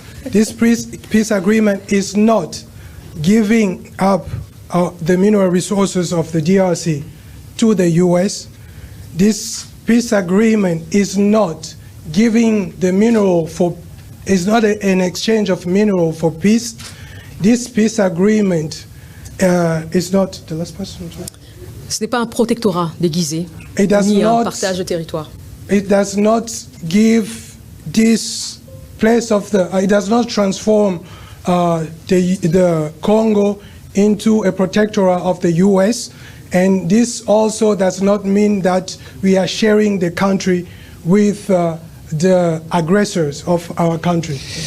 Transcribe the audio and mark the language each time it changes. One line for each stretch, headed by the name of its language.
English: This peace agreement is not giving up the mineral resources of the DRC to the US. This peace agreement is not giving the mineral for, is not an exchange of mineral for peace. This peace agreement is not, the last person.
French: Ce n'est pas un protectorat déguisé, ni un partage de territoire.
English: It does not give this place of the, it does not transform the Congo into a protectorate of the US. And this also does not mean that we are sharing the country with the aggressors of our country.